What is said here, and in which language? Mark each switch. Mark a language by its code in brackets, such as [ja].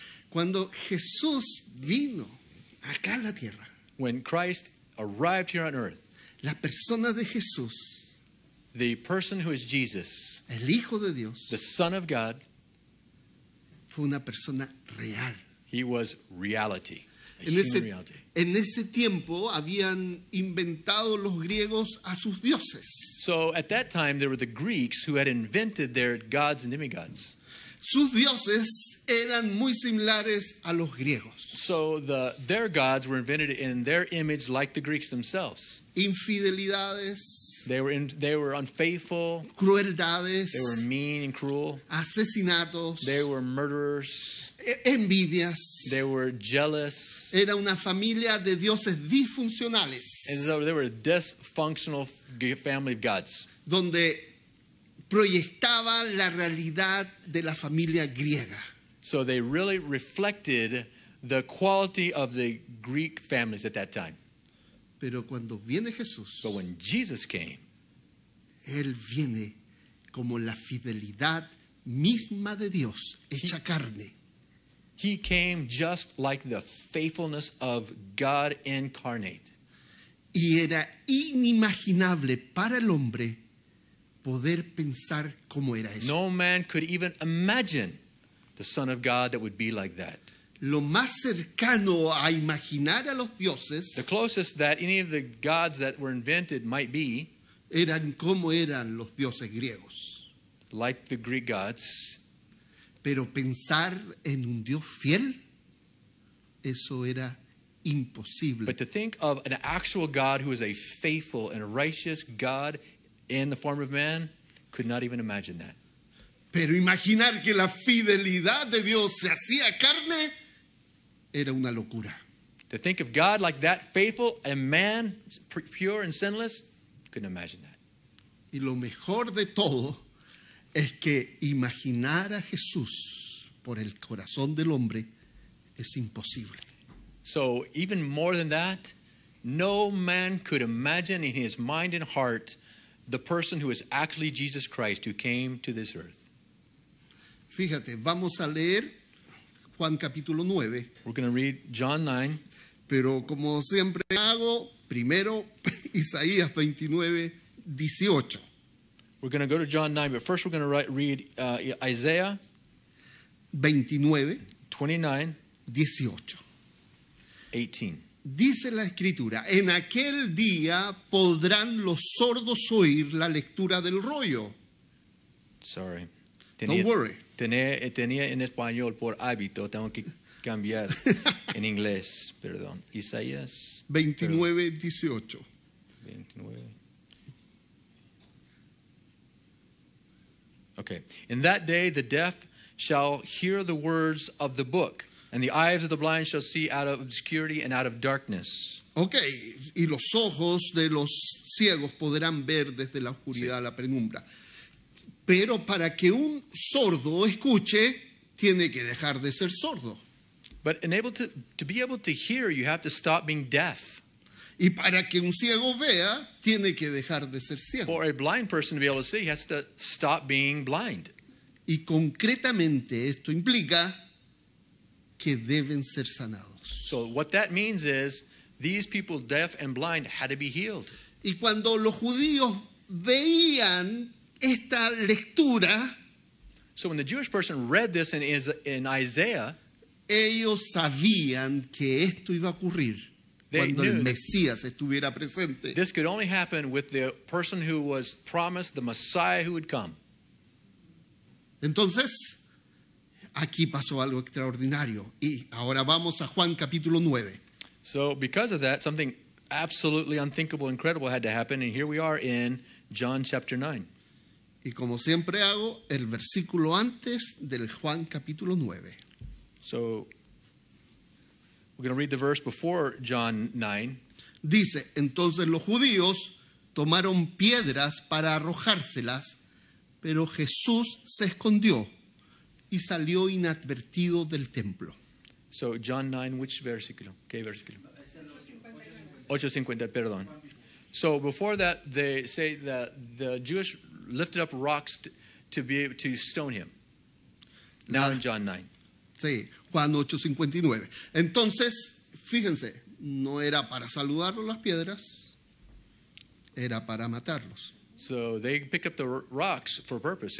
[es] Cuando Jesús vino acá a la tierra, [en] When Christ arrived here on earth, [es] la persona de Jesús, [en] the person who is Jesus, [es] el Hijo de Dios, [en] the Son of God, [es] fue una persona real. [en] he was reality, a [es] En [en] human [es] ese, [en] reality. [es] en ese tiempo habían inventado los griegos a sus dioses. [en] So at that time, there were the Greeks who had invented their gods and demigods. [es] Sus dioses eran muy similares a los griegos. [en] So their gods were invented in their image like the Greeks themselves. [es] Infidelidades, [en] They were unfaithful, [es] crueldades, [en] they were mean and cruel, [es] asesinatos, [en] they were murderers, [es] envidias. [en] they were jealous, [es] Era una familia de dioses disfuncionales, [en] and so they were a dysfunctional family of gods. [es] donde proyectaba la realidad de la familia griega. [en] So they really reflected the quality of the Greek families at that time. [es] Pero cuando viene Jesús, [en] But when Jesus came, [es] Él viene como la fidelidad misma de Dios, hecha carne. [en] he came just like the faithfulness of God incarnate. [es] Y era inimaginable para el hombre poder pensar cómo era eso. [en] No man could even imagine the Son of God that would be like that. [es] Lo más cercano a imaginar a los dioses [en] The closest that any of the gods that were invented might be [es] eran como eran los dioses griegos. [en] like the Greek gods. [es] Pero pensar en un Dios fiel, eso era imposible. [en] But to think of an actual God who is a faithful and righteous God in the form of man, could not even imagine that. [es] Pero imaginar que la fidelidad de Dios se hacía carne era una locura. [en] To think of God like that, faithful and man, pure and sinless, couldn't imagine that. [es] Y lo mejor de todo es que imaginar a Jesús por el corazón del hombre es imposible. [en] So even more than that, no man could imagine in his mind and heart the person who is actually Jesus Christ who came to this earth. [es] Fíjate, vamos a leer Juan capítulo 9, [en] We're going to read John 9, [es] pero como siempre hago, primero Isaías 29, 18. [en] we're going to go to John 9, but first we're going to read Isaiah [es] 29, [en] 29, [es] 18. [en] 18. [es] Dice la escritura, en aquel día podrán los sordos oír la lectura del rollo. [en] Sorry. Don't worry. [es] Tenía en español por hábito, tengo que cambiar en inglés, perdón. Isaías 29, 18. 29. [en] Okay. In that day the deaf shall hear the words of the book, and the eyes of the blind shall see out of obscurity and out of darkness. [es] Ok, y los ojos de los ciegos podrán ver desde la oscuridad a la penumbra. Pero para que un sordo escuche, tiene que dejar de ser sordo. [en] But to be able to hear, you have to stop being deaf. [es] Y para que un ciego vea, tiene que dejar de ser ciego. [en] For a blind person to be able to see, he has to stop being blind. [es] Y concretamente esto implica que deben ser sanados. [en] So what that means is these people, deaf and blind, had to be healed. [es] Y cuando los judíos veían esta lectura, [en] So when the Jewish person read this in Isaiah, [es] ellos sabían que esto iba a ocurrir [en] They [es] cuando el [en] knew [es] Mesías estuviera presente. [en] this could only happen with the person who was promised, the Messiah who would come. [es] Entonces, aquí pasó algo extraordinario. Y ahora vamos a Juan capítulo 9. [en] So because of that, something absolutely unthinkable, incredible had to happen. And here we are in John chapter 9. [es] Y como siempre hago, el versículo antes del Juan capítulo 9. [en] So we're going to read the verse before John 9. [es] Dice, entonces los judíos tomaron piedras para arrojárselas, pero Jesús se escondió y salió inadvertido del templo. [en] So John 9, which versículo? [es] ¿Qué versículo? 8:50, perdón. [en] So before that, they say that the Jewish lifted up rocks to stone him. Now in John 9. [es] Sí, Juan 8:59. Entonces, fíjense, no era para saludarlos las piedras, era para matarlos. [en] So they picked up the rocks for a purpose.